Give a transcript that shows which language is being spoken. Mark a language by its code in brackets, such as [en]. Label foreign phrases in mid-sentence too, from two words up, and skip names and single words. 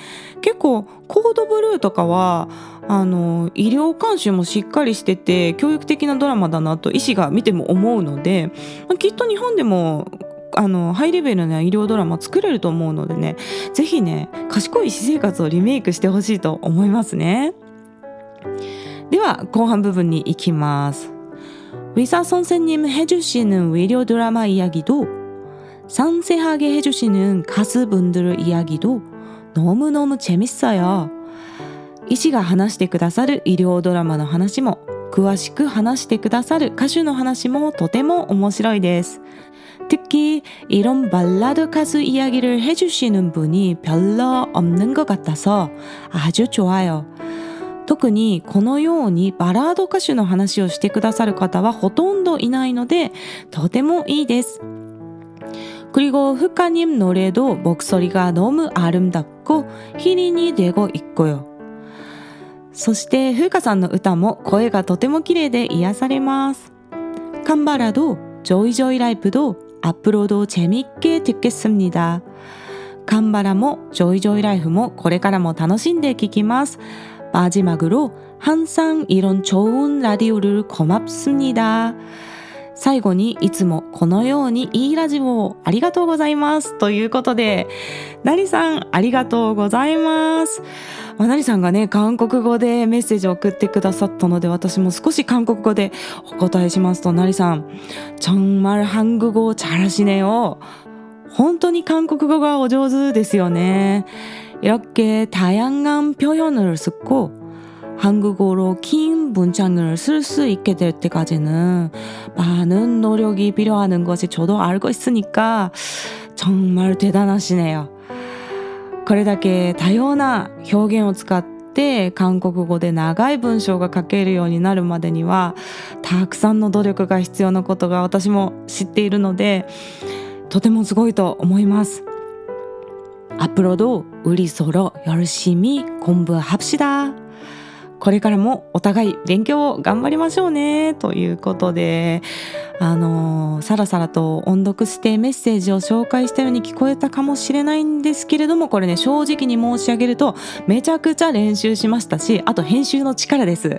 [ja] 結構コードブルーとかは医療監修もしっかりしてて教育的なドラマだなと医師が見ても思うので、きっと日本でもハイレベルな医療ドラマ作れると思うのでね、ぜひね、賢い私生活をリメイクしてほしいと思いますね。では後半部分に行きます。 [ko] 의사 선생님 해주시는 의료 드라마 이야기도 상세하게 해주시는 가수분들의 이야기도 너무너무 재밌어요. [ja] 医師が話してくださる医療ドラマの話も、詳しく話してくださる歌手の話もとても面白いです。 [ko] 특히 이런 발라드 가수 이야기를 해주시는 분이 별로 없는 것 같아서 아주 좋아요. [ja] 特にこのようにバラード歌手の話をしてくださる方はほとんどいないのでとてもいいです。 [ko] 그리고 흑가님 노래도 목소리가 너무 아름답고 힐링이 되고 있고요. [ja] そしてフーカさんの歌も声がとても綺麗で癒されます。 [ko] 캄바라도 조이조이 라이프도 앞으로도 재밌게 듣겠습니다. [ja] 캄바라も 조이조이 라이프 もこれからも楽しんで聴きます。 [ko] 마지막으로 항상 이런 좋은 라디오를 고맙습니다. [ja] 最後にいつもこのようにいいラジオをありがとうございますということで、ナリさんありがとうございます。ナリさんがね、韓国語でメッセージを送ってくださったので、私も少し韓国語でお答えしますと、ナリさん [ko] 정말 한국어 잘하시네요。 [ja] 本当に韓国語がお上手ですよね。 [ko] 이렇게 다양한 표현을 쓰고 한국어로 긴 문장을 쓸 수 있게 될 때까지는 많은 노력이 필요한 것이 저도 알고 있으니까 정말 대단하시네요. [ja] これだけ多様な表現を使って韓国語で長い文章が書けるようになるまでにはたくさんの努力が必要なことが私も知っているので、とてもすごいと思います。 [ko] 앞으로도 우리 서로 열심히 공부합시다。 [ja] これからもお互い勉強を頑張りましょうねということで、さらさらと音読してメッセージを紹介したように聞こえたかもしれないんですけれども、これね、正直に申し上げるとめちゃくちゃ練習しましたし、あと編集の力です。